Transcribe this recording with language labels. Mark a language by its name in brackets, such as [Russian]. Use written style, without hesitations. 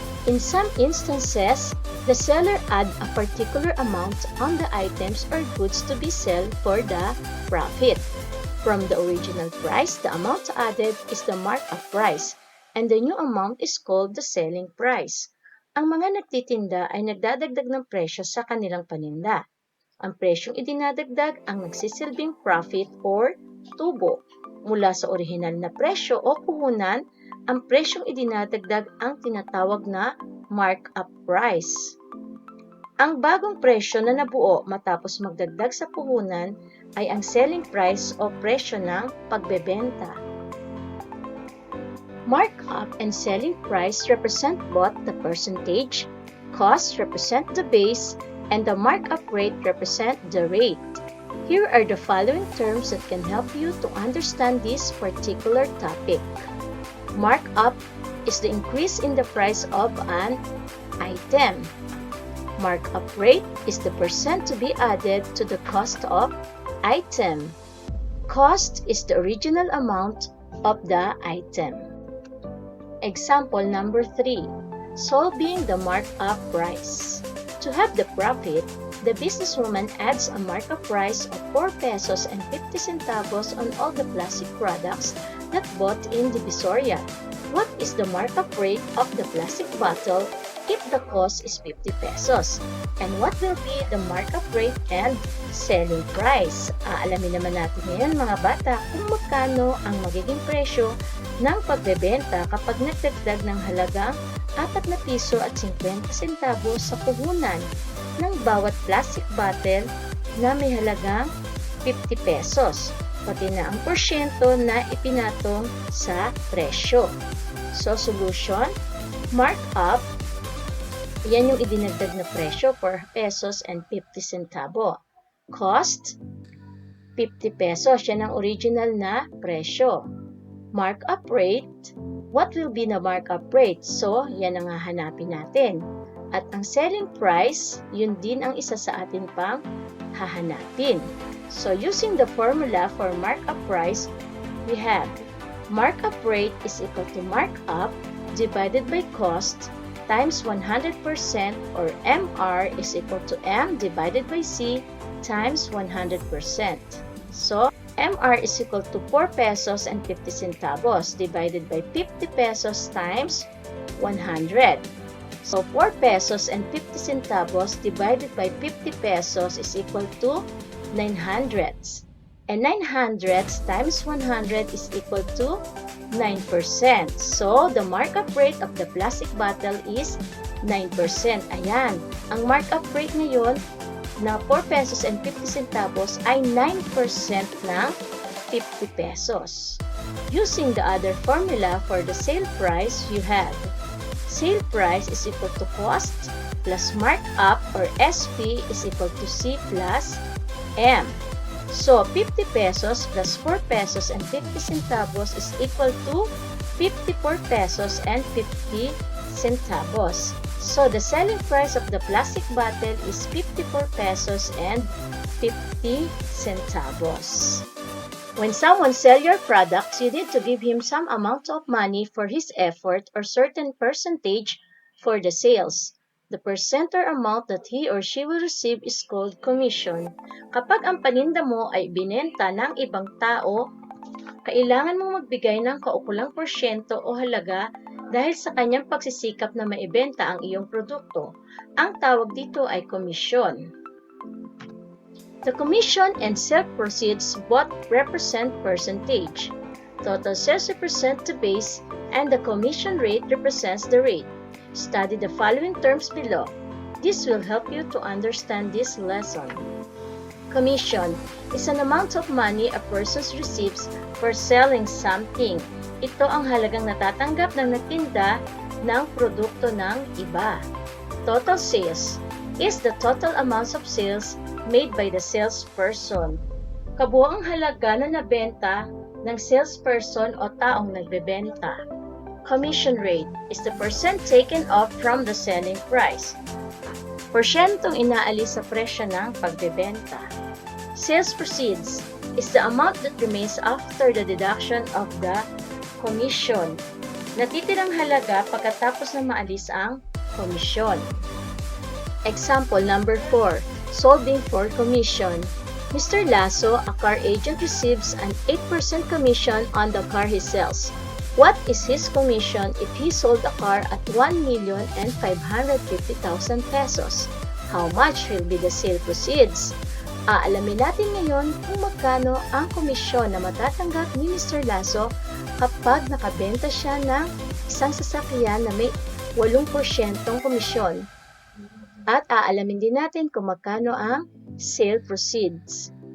[English] In some instances, the seller add a particular amount on the items or goods to be sold for the profit. From the original price, the amount added is the markup price, and the new amount is called the selling price. [Filipino] Ang mga nagtitinda ay nagdadagdag ng presyo sa kanilang paninda. Ang presyong idinadagdag ang nagsisilbing profit or tubo. Mula sa orihinal na presyo o puhunan, ang presyong idinadagdag ang tinatawag na markup price. Ang bagong presyo na nabuo matapos magdagdag sa puhunan ay ang selling price o presyo ng pagbebenta. [English] Markup and selling price represent both the percentage, cost represent the base, and the markup rate represent the rate. Here are the following terms that can help you to understand this particular topic. Markup is the increase in the price of an item. Markup rate is the percent to be added to the cost of item. Cost is the original amount of the item. Example number 3. Solving the markup price. To have the profit, the businesswoman adds a markup price of 4 pesos and 50 centavos on all the plastic products that bought in Divisoria. What is the markup rate of the plastic bottle if the cost is 50 pesos? And what will be the markup rate and selling price? [Filipino] Aalamin naman natin ngayon mga bata kung magkano ang magiging presyo ng pagbebenta kapag nagdagdag ng halagang 4 na piso at 50 centavos sa puhunan ng bawat plastic bottle na may halagang 50 pesos, pati na ang porsyento na ipinatong sa presyo. [English] So, solution, markup, [Filipino] yan yung idinagdag na presyo, [English] 4 pesos and 50 centavo. [Filipino] Cost, 50 pesos, yan ang original na presyo. [English] Markup rate, what will be the markup rate? [Filipino] So, yan ang hahanapin natin. At ang selling price, yun din ang isa sa atin pang hahanapin. [English] So, using the formula for markup price, we have markup rate is equal to markup divided by cost times 100% or MR is equal to M divided by C times 100%. So, MR is equal to 4 pesos and 50 centavos divided by 50 pesos times 100. So, 4 pesos and 50 centavos divided by 50 pesos is equal to 9 hundredths. And 9 hundredths times 100 is equal to 9%. So, the markup rate of the plastic bottle is 9%. [Filipino] Ayan, ang markup rate ngayon na 4 pesos and 50 centavos ay 9% ng 50 pesos. [English] Using the other formula for the sale price, you have sale price is equal to cost plus markup or SP is equal to C plus M. So, 50 pesos plus 4 pesos and 50 centavos is equal to 54 pesos and 50 centavos. So, the selling price of the plastic bottle is 54 pesos and 50 centavos. When someone sells your products, you need to give him some amount of money for his effort or certain percentage for the sales. The percent or amount that he or she will receive is called commission. [Filipino] Kapag ang paninda mo ay binenta ng ibang tao, kailangan mong magbigay ng kaukulang porsyento o halaga dahil sa kanyang pagsisikap na maibenta ang iyong produkto. Ang tawag dito ay komisyon. [English] The commission and sale proceeds both represent percentage. Total sales represent the base and the commission rate represents the rate. Study the following terms below. This will help you to understand this lesson. Commission is an amount of money a person receives for selling something. [Filipino] Ito ang halagang natatanggap ng nagtinda ng produkto ng iba. [English] Total sales is the total amounts of sales made by the salesperson. [Filipino] Kabuoang halaga na nabenta ng salesperson o taong nagbebenta. [English] Commission rate is the percent taken off from the selling price. [Filipino] Porsyentong inaalis sa presyo ng pagbebenta. [English] Sales proceeds is the amount that remains after the deduction of the commission. [Filipino] Natitirang halaga pagkatapos na maalis ang komisyon. [English] Example number 4. Solving for commission. Mr. Lasso, a car agent, receives an 8% commission on the car he sells. What is his commission if he sold a car at 1,550,000 pesos? How much will be the sale proceeds? [Filipino] Aalamin natin ngayon kung magkano ang komisyon na matatanggap ni Mr. Lasso kapag nakabenta siya ng isang sasakyan na may 8% komisyon. At aalamin din natin kung magkano ang sale proceeds.